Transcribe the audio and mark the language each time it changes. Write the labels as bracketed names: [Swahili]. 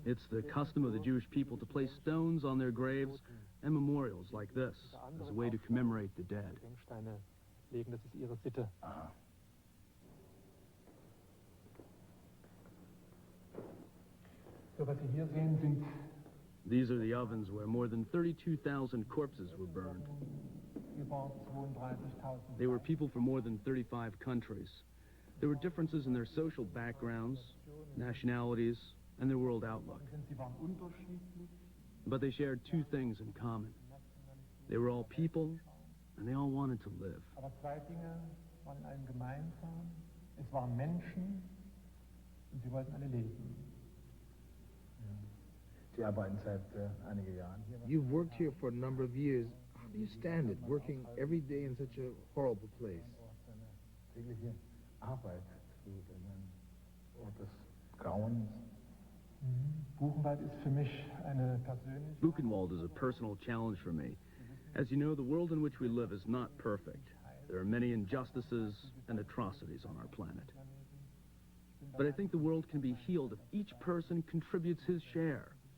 [English] It's the custom of the Jewish people to place stones on their graves and memorials like this as a way to commemorate the dead. [German] Gedenksteine legen, das ist ihre Sitte. So, was Sie hier sehen, sind [English] These are the ovens where more than 32,000 corpses were burned. [German] über 32.000. [English] They were people from more than 35 countries. There were differences in their social backgrounds, nationalities, and their world outlook. [German] Sie waren unterschiedlich. [English] But they shared two things in common. They were all people, and they all wanted to live. [German] Aber zwei Dinge waren allen gemeinsam. Es waren Menschen und sie wollten alle leben. Sie arbeiten seit einigen Jahren hier. [English] You've worked here for a number of years. How do you stand it, working every day in such a horrible place? [German] Tägliche Arbeit zu einem Ort des Grauens. Buchenwald ist für mich eine persönliche... [English] Buchenwald is a personal challenge for me. As you know, the world in which we live is not perfect. There are many injustices and atrocities on our planet. But I think the world can be healed if each person contributes his share.